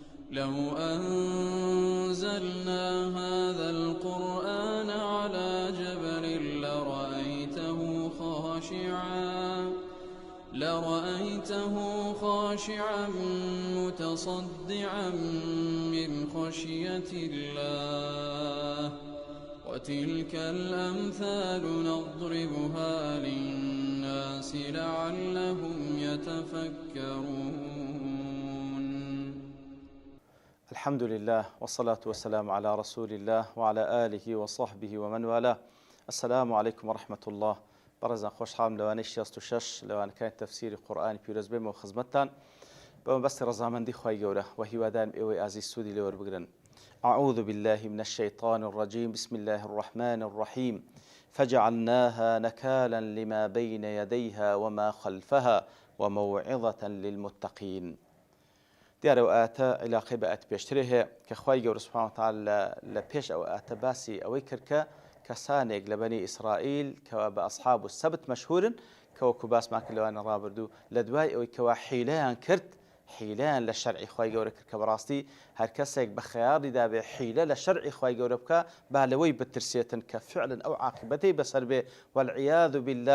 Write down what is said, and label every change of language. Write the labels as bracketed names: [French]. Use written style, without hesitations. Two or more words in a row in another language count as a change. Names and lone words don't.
[Arabic] لو أنزلنا هذا القرآن على جبل لرأيته خاشعا متصدعا من خشية الله وتلك الأمثال نضربها للناس لعلهم يتفكرون. الحمد لله والصلاة والسلام على رسول الله وعلى آله وصحبه ومن والاه. السلام عليكم ورحمة الله. [Central Kurdish] برزان خوشحالم لوانەی 66 لەوانەکانی تەفسیری قورئانی پیرۆز بێمەوە خزمەتتان بەمە بەستی ڕەزامەندی خوای گەورە و هیوادارم ئێوەی ئازیز سوودی لێ وەربگرن. [Arabic] أعوذ بالله من الشيطان الرجيم بسم الله الرحمن الرحيم فجعلناها نكالا لما بين يديها وما خلفها وموعظة للمتقين. [Central Kurdish] دیارە ئەو ئاەتە عیلاقەی بە ئاەت پێشترێ هەیە کە خوای گەورە [Arabic] سوبحانەهو وتەعالا [Central Kurdish] لە پێش ئەو ئاەتە باسی ئەوەی کرد کە کەسانێک لە بەنی ئیسرائیل کەوا بە [Arabic] ئەسحاب السەبت [Central Kurdish] مەشهورن کە وەکو باسمان کرد لەوانە ڕابردوو لە دوای ئەوەی کەوا حیلەیان کرد، حیلەیان لە شەرعی خوای گەورە کرد کە بەڕاستی هەر کەسێک بە خەیاڵی دابێ حیلە لە شەرعی خوای گەورە بکە با لەوەی بترسێتن کە فعلا ئەو عاقبەتەی بەسەر بێ [Arabic] والعیاذ بالله.